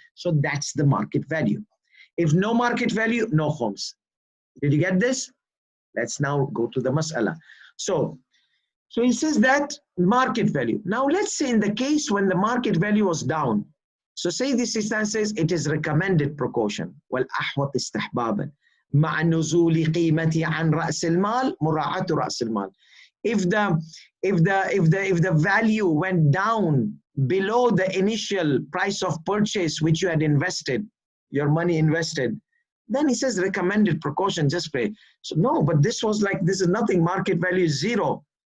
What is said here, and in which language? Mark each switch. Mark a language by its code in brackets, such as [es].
[en] So that's the market value. If no market value, no khums. Did you get this? Let's now go to the mas'ala. So he says that market value. Now let's say in the case when the market value was down. So say this instance says it is recommended precaution. [ar] والأحوط استحبابا مع نزول قيمته عن رأس المال مراعاة رأس المال. [en] If the value went down below the initial price of purchase which you had invested, your money invested, then he says recommended precaution, just pay. So no, but this was like, this is nothing, market value is zero.